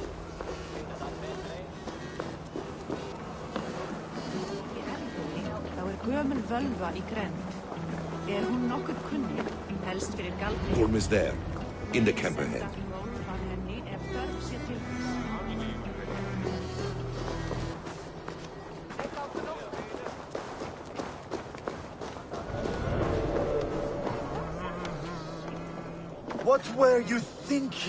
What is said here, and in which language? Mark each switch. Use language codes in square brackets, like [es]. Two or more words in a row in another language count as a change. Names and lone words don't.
[is] Þá gömul völva í grennd. Hún nokkuð kunnig, helst fyrir galdri. [en] Gorm is there, in the camp ahead. What were you thinking?